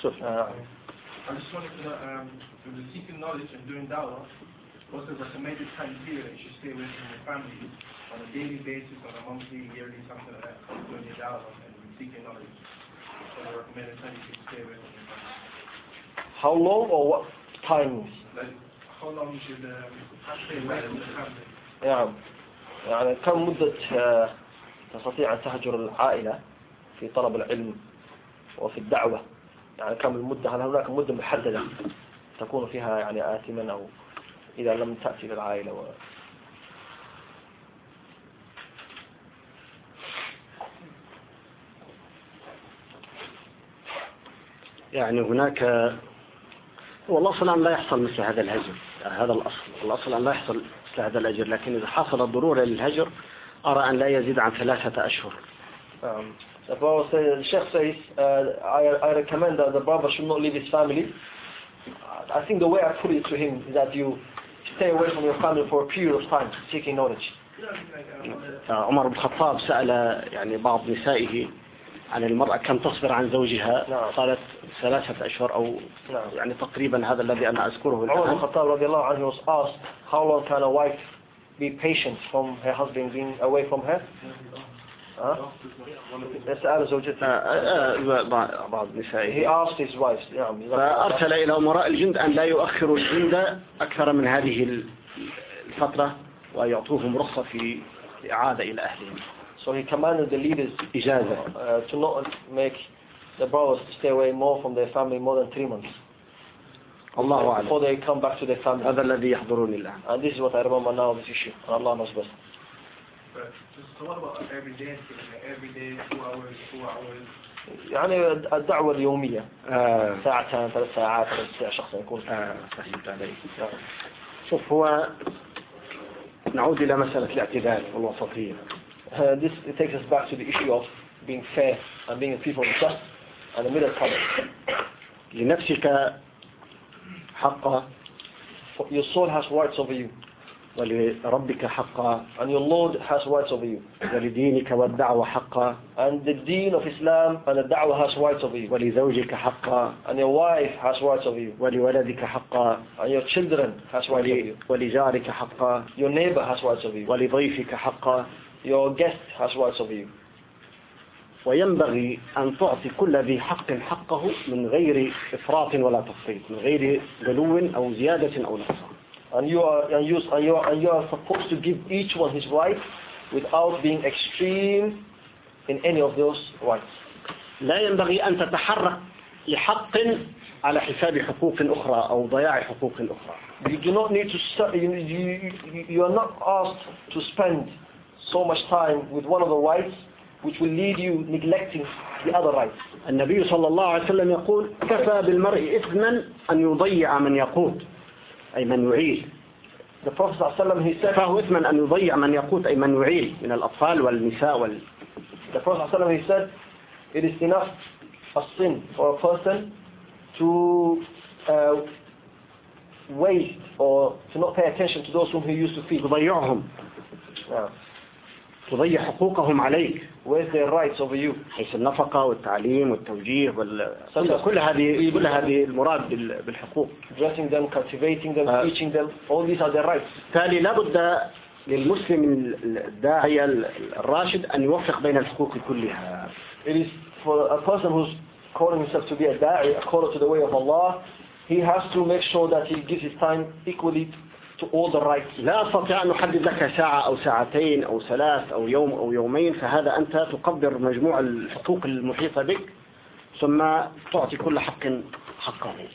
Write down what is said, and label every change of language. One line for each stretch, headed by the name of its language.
English: I just wanted to know, seeking knowledge and doing dawah, was there a major time period that you should stay away from your family on a daily basis, on a monthly, yearly, something like that, doing your dawah and seeking knowledge? So there were major times you should stay away from your family. How long or what times? Like, how long should you stay away from your family? Yeah.
Arabic: يعني كم مدة تستطيع أن تهجر العائلة في طلب العلم وفي الدعوة؟ يعني كم المدة؟ هل هناك مدة محددة تكون فيها يعني آثما أو إذا لم تأتي للعائلة؟ و يعني هناك والأصل أن لا يحصل مثل هذا الهجر، هذا الأصل أن لا يحصل مثل هذا الهجر، لكن إذا حصل الضرورة للهجر أرى أن لا يزيد عن 3 أشهر.
English: The brother says, the sheikh says, I recommend that the brother should not leave his family. I think the way I put it to him is that you stay away from your family for a period of time, seeking knowledge.
Arabic: عمر بن الخطاب سأل يعني بعض نسائه عن المرأة كم تصبر عن زوجها؟ قالت 3 أشهر أو يعني تقريبا هذا الذي أنا أذكره.
English: عمر بن الخطاب
Arabic: رضي الله عنه
English: was asked how long can a wife be patient from her husband being away from her.
Arabic: يسأل زوجته بعض نسائه.
English: He asked his wife.
Arabic: فأرسل إلى أمراء الجند أن لا يؤخروا الجند أكثر من هذه الفترة ويعطوهم رخصة في إعادة إلى أهلهم.
English: So he commanded the leaders to not make the brothers to stay away more from their family more than 3 months.
Arabic: الله أعلم.
English: Before they come back to their family.
Arabic: هذا الذي يحضرني الآن.
English: And this is what I remember now. This issue. And Allah knows best. Just talk about everyday, two hours.
Arabic: ساعتان ثلاث ساعات ساعة شخص يكون. فهمت علي. شوف هو نعود إلى مسألة الاعتدال والوسطية.
English: This it takes us back to the issue of being fair and being a people of trust and a middle path.
Arabic: لنفسك حقا.
English: Your soul has rights over you.
Arabic: ولربك حقا.
English: And your Lord has rights over you.
Arabic: ولدينك والدعوة حقا.
English: And the deen of Islam and the da'wah has rights over you.
Arabic: ولزوجك حقا.
English: And your wife has rights over you.
Arabic: ولولدك حقا.
English: And your children has rights over you.
Arabic: ولجارك حقا.
English: Your neighbor has rights over you.
Arabic: ولضيفك حقا.
English: Your guest has rights over you.
Arabic: وينبغي أن تعطي كل ذي حق حقه من غير إفراط ولا تفريط، من غير غلو أو زيادة أو نقصان.
English: And you are supposed to give each one his rights without being extreme in any of those rights.
Arabic: لا ينبغي أن تتحرك لحق على حساب حقوق أخرى أو ضياع حقوق أخرى.
English: You do not need to you are not asked to spend so much time with one of the rights which will lead you neglecting the other rights.
Arabic: النبي صلى الله عليه وسلم يقول كفى بالمرء إثما أن يضيع من يقوت. أي من يعيل.
English: The Prophet
Arabic: صلى الله عليه وسلم
English: he said.
Arabic: كفاه إثما أن يضيع من يقوت أي من يعيل من الأطفال والنساء وال.
English: The Prophet
Arabic: صلى الله عليه وسلم
English: he said it is enough a sin for a person to waste or to not pay attention to those whom he used to feed.
Arabic: تضيعهم. تضيع حقوقهم عليك.
English: Waste their rights over you.
Arabic: حيث النفقة والتعليم والتوجيه وال. كل هذه المراد بالحقوق.
English: Dressing them, cultivating them, teaching them. All these are their rights.
Arabic: تالي لابد للمسلم الداعية الراشد أن يوفق بين الحقوق كلها.
English: It is for a person who's calling himself to be a da'i according to the way of Allah, he has to make sure that he gives his time equally.
Arabic: لا أستطيع أن أحدد لك ساعة أو ساعتين أو ثلاث أو يوم أو يومين، فهذا أنت تقدر مجموع الحقوق المحيطة بك ثم تعطي كل حق حقه.